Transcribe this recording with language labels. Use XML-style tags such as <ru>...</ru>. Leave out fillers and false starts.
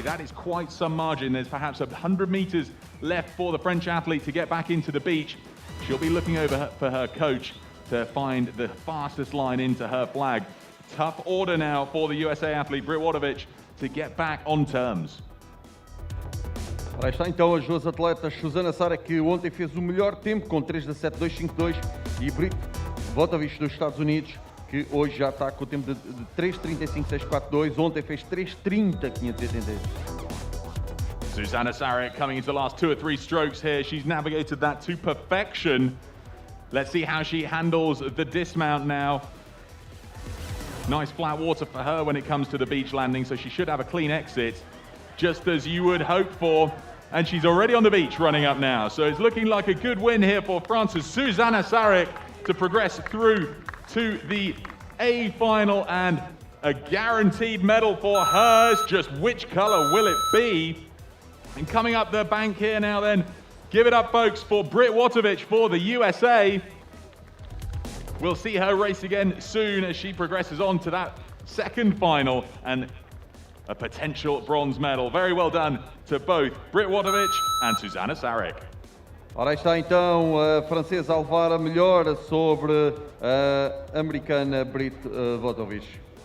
<en>That is quite some margin. There's perhaps 100 meters left for the French athlete to get back into the beach. She'll be looking over for her coach to find the fastest line into her flag. Tough order now for the USA athlete Britt Watovich to get back on terms.</en> <pt>Ora está então as duas atletas, Susanna Sarek, que ontem fez o melhor tempo com 3:17.252, e Britt Watovich dos Estados Unidos, que hoje já está com o tempo de 3:35.642, ontem fez 3:30.588.</pt> <en>Susanna Sarek coming into the last 2 or 3 strokes here. She's navigated that to perfection. Let's see how she handles the dismount now. Nice flat water for her when it comes to the beach landing, so she should have a clean exit, just as you would hope for. And she's already on the beach running up now. So it's looking like a good win here for France's Susanna Sarek to progress through to the A final, and a guaranteed medal for hers. Just which color will it be? And coming up the bank here now then, give it up folks for Britt Watovich for the USA. We'll see her race again soon as she progresses on to that second final and a potential bronze medal. Very well done to both Britt Watovich and Susanna Sarek.</en> <pt>Ora, aí está então a francesa a levar a melhor sobre a americana Britt Watovich.</pt>